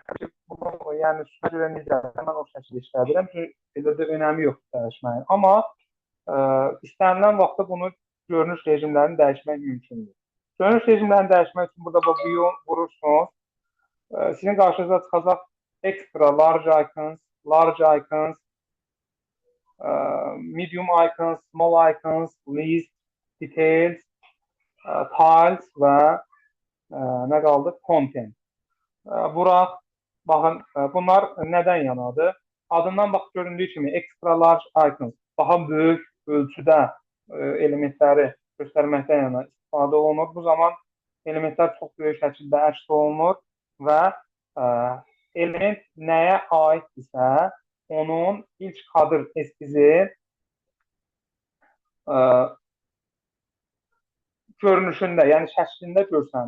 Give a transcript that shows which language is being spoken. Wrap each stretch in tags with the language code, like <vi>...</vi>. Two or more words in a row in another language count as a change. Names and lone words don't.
<az>Yəni, üstünə görə necə, mən o şəkildə işlədirəm ki, elə də önəmi yoxdur dəyişməyin. Amma istənilən vaxtda bunu görünüş rejimlərini dəyişmək mümkündür. Görünüş rejimlərini dəyişmək üçün burada view vurursunuz. Sizin qarşınıza çıxacaq</az> <en>extra, large icons, medium icons, small icons, list, details, tiles</en> <az>və nə qaldı?</az> <en>Content.</en> <az>Bura, baxın, bunlar nədən yanadır? Adından bax, göründüyü kimi</az> <en>extra large icons,</en> <az>daha böyük ölçüdə elementləri göstərməkdən yana istifadə olunur. Bu zaman elementlər çox böyük şəkildə əks olunur və element nəyə aiddirsə, onun ilk kadr eskizi görünüşündə, yəni şəklində görsənir.</az>